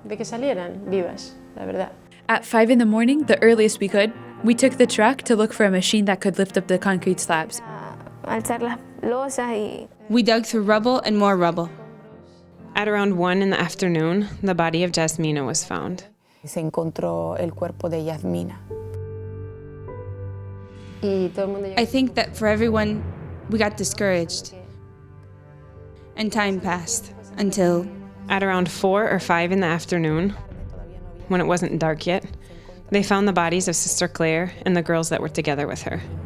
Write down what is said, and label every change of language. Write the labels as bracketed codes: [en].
[en] At 5 a.m, the earliest we could, we took the truck to look for a machine that could lift up the concrete slabs. We dug through rubble and more rubble. At around 1 p.m, the body of Jasmina was found. [es] Se encontró el cuerpo de Yasmina. [en] I think that for everyone, we got discouraged. And time passed until... At around 4 or 5 p.m, when it wasn't dark yet, they found the bodies of Sister Clare and the girls that were together with her.